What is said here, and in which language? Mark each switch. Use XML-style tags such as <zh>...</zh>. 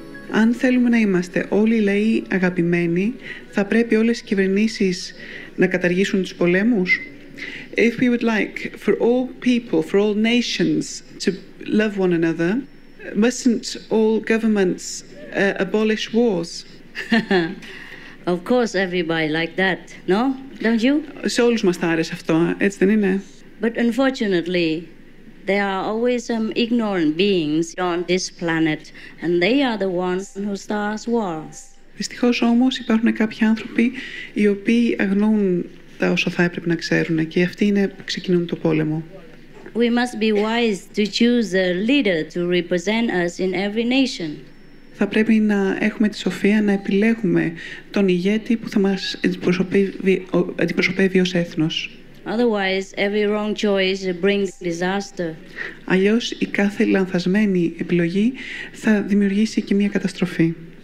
<el>Αν θέλουμε να είμαστε όλοι οι λαοί αγαπημένοι, θα πρέπει όλες οι κυβερνήσεις να καταργήσουν τους πολέμους.</el> <en>If we would like for all people, for all nations to love one another, mustn't all governments abolish wars? Of course everybody like that, no? Don't you?</en> <el>Σε όλους μας θα άρεσε αυτό, έτσι δεν είναι?</el> <en>But unfortunately, there are always some ignorant beings on this planet, and they are the ones who start wars.</en> <el>Δυστυχώς όμως υπάρχουν κάποιοι άνθρωποι οι οποίοι αγνοούν τα όσα θα έπρεπε να ξέρουν και αυτοί είναι που ξεκινούν το πόλεμο.</el> <en>We must be wise to choose a leader to represent us in every nation.</en> <el>Θα πρέπει να έχουμε τη σοφία να επιλέγουμε τον ηγέτη που θα μας αντιπροσωπεύει ως έθνος.</el> <en>Otherwise, every wrong choice brings disaster.</en> <el>Αλλιώς η κάθε λανθασμένη επιλογή θα δημιουργήσει και μια καταστροφή.</el>